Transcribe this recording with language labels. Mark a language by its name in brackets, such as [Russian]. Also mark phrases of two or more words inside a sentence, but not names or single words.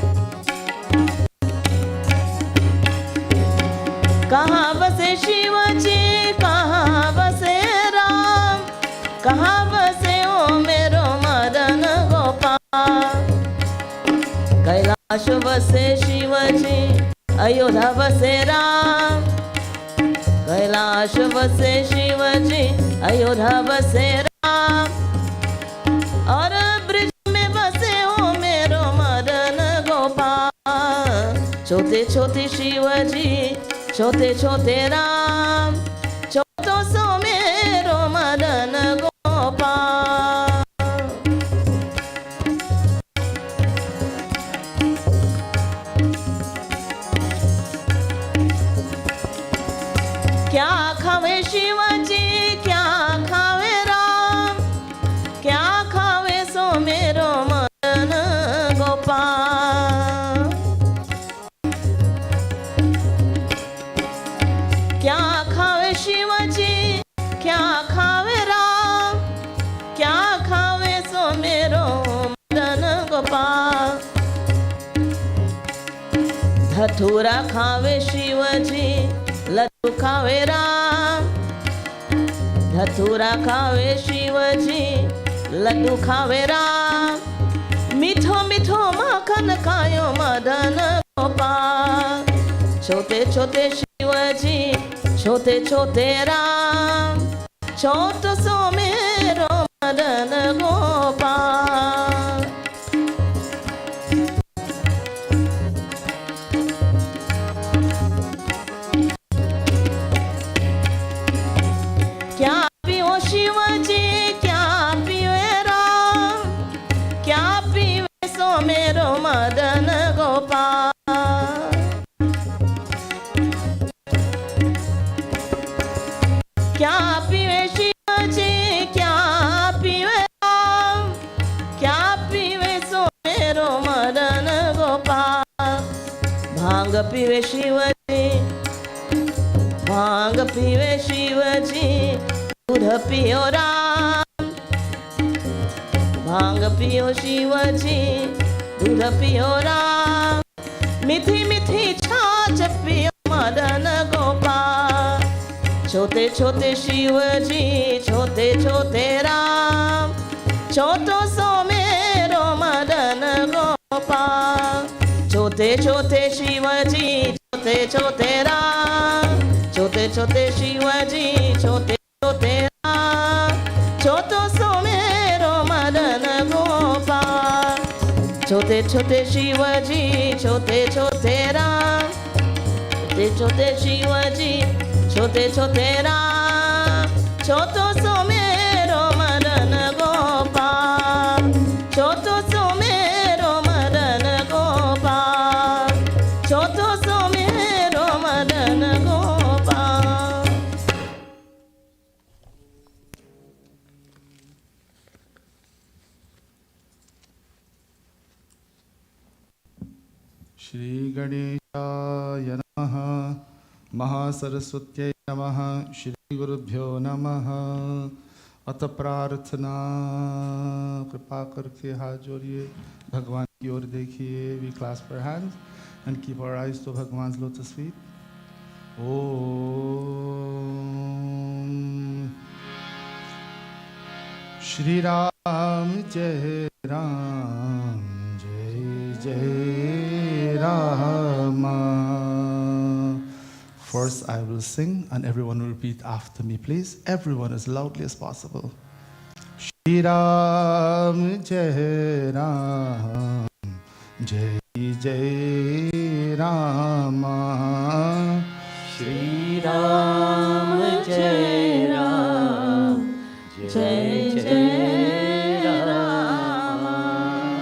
[Braj] कहाँ बसे शिवजी कहाँ बसे राम, कहाँ बसे ओ मेरो मदन गोपाल। कैलाश बसे शिवजी अयोध्या बसे राम, कैलाश बसे शिवजी अयोध्या बसे राम, और ब्रिज में बसे हो मेरो मदन गोपाल। छोटे छोटे शिवजी छोटे छोटे राम, छोटो सो मेरो मदन गोपाल। क्या खावे शिवजी क्या खावे राम, क्या खावे सो मेरो मदन गोपाल। क्या खावे शिवजी क्या खावे राम, क्या खावे सो मेरो मदन गोपाल। धतूरा खावे शिवजी लड्डू खावे राम, धतूरा खावे शिवजी लड्डू खावे राम, मीठो मीठो माखन खायो मदन गोपाल। छोटे छोटे शिवजी छोटे छोटे राम, छोटो सो मेरो मदन गोपाल। क्या पियो शिवजी क्या पियो राम, क्या पियो सो मेरो मदन गोपाल। क्या पियो शिवजी क्या पियो राम, क्या पियो सो मेरो मदन गोपाल। भांग पियो शिवजी भांग पीवे शिवजी, दूध पियो राम, भांग पियो शिवजी दूध पियो राम, मीठी मीठी छाछ पियो मदन गोपाल। छोटे छोटे शिवजी छोटे छोटे राम, छोटो सो मेरो मदन गोपाल। छोटे छोटे शिवजी छोटे छोटे राम, छोटे छोटे शिवजी छोटे छोटे राम, छोटो सो मेरो मदन गोपाल। छोटे छोटे शिवजी छोटे छोटे राम, छोटे छोटे शिवजी छोटे छोटे राम, छोटो सो मेरो मदन गोपाल। छोटो सो मेरो मदन गोपाल, छोटो सो मेरो मदन गोपाल। [Sanskrit] श्री गणेशाय नमः, महासरस्वत्यै नमः, श्री गुरुभ्यो नमः। [Hindi] अत प्रार्थना कृपा करके हाथ जोड़िए, भगवान की ओर देखिए। [English] We clasp our hands and keep our eyes to Bhagwan's lotus feet. [Hindi] ओम श्री राम जय राम, जय जय राम। [English] For verse I will sing, and everyone will repeat after me, please. Everyone as loudly as possible. [Hindi] श्री राम जय राम, जय जय राम. श्री राम जय राम, जय जय राम.